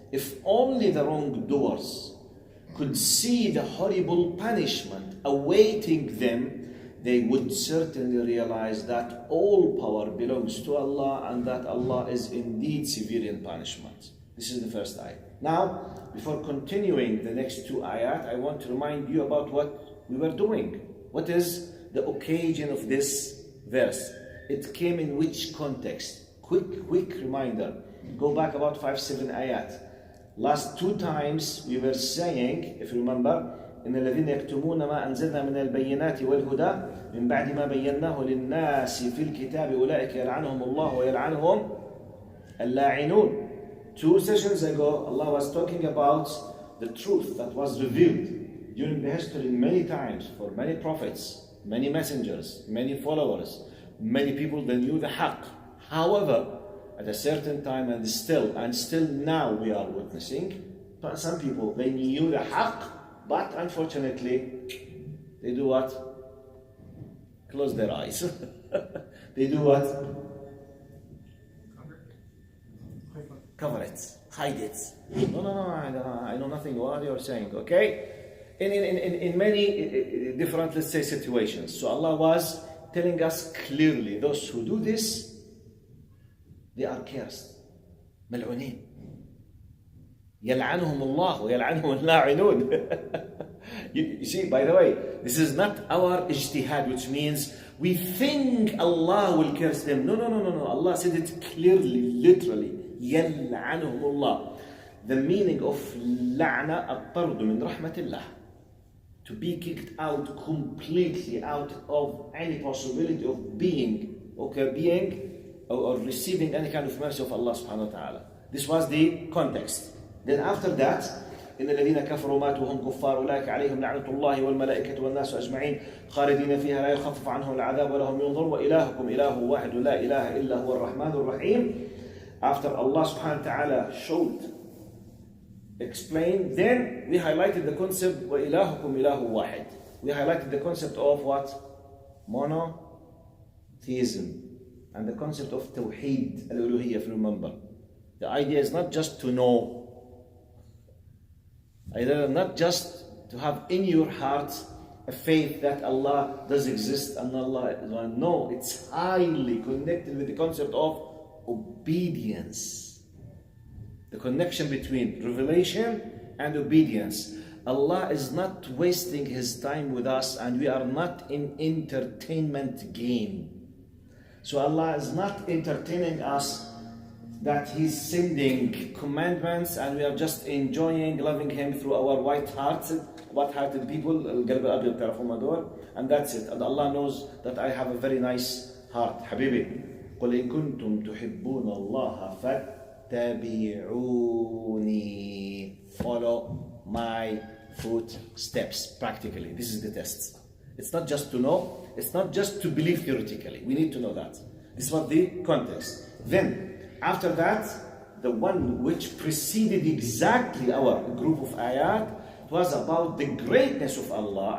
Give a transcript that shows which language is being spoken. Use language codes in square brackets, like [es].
[en] If only the wrongdoers could see the horrible punishment awaiting them, they would certainly realize that all power belongs to Allah and that Allah is indeed severe in punishment. This is the first ayat. Now, before continuing the next two ayat, I want to remind you about what we were doing. What is the occasion of this verse? It came in which context? Quick reminder. Go back about 5-7 ayat. Last two times we were saying, if you remember, [ar] إن الذين يكتمون ما أنزلنا من البينات والهدى من بعد ما بيناه للناس في الكتاب أولئك يلعنهم الله ويلعنهم اللاعنون. [en] 2 sessions ago, Allah was talking about the truth that was revealed during the history many times for many prophets, many messengers, many followers, many people that knew the haqq. However, at a certain time and still now we are witnessing, some people, they knew the haqq, but unfortunately, they do what? Close their eyes. They do what? Cover it, hide it. No, I know nothing what you're saying, okay? In many different, let's say, situations. So Allah was telling us clearly, those who do this, they are cursed. [ar] ملعونين. يلعنهم الله ويلعنهم اللاعنون. [en] You see, by the way, this is not our ijtihad, which means we think Allah will curse them. No. Allah said it clearly, literally. [ar] يلعنهم الله. [en] The meaning of [ar] لعنة الطرد من رحمة الله. [en] To be kicked out completely out of any possibility of being or receiving any kind of mercy of Allah subhanahu wa ta'ala. This was the context. Then after that, [ar] إن الذين كفروا ماتوا وهم كفار أولئك عليهم لعنة الله والملائكة والناس أجمعين خالدين فيها لا يخفف عنهم العذاب ولا هم ينظرون وإلهكم إله واحد لا إله إلا هو الرحمن الرحيم. [en] After Allah subhanahu wa ta'ala explained, then we highlighted the concept [ar] وإلهكم إله واحد. [en] We highlighted the concept of what? Monotheism. And the concept of Tawheed al-Uluhiyya, if you remember. The idea is not just to know Either not just to have in your heart a faith that Allah does exist and Allah is one. No, it's highly connected with the concept of obedience. The connection between revelation and obedience. Allah is not wasting His time with us, and we are not in entertainment game. So Allah is not entertaining us that He's sending commandments and we are just enjoying, loving Him through our white-hearted people, and that's it. And Allah knows that I have a very nice heart. [ar] Habibi, قُلْ إِن كُنْتُمْ تُحِبُّونَ اللَّهَ فَاتَّبِعُونِي. [en] Follow my footsteps. Practically, this is the test. It's not just to know, it's not just to believe theoretically. We need to know that. This is what the context. Then, after that, the one which preceded exactly our group of ayat was about the greatness of Allah.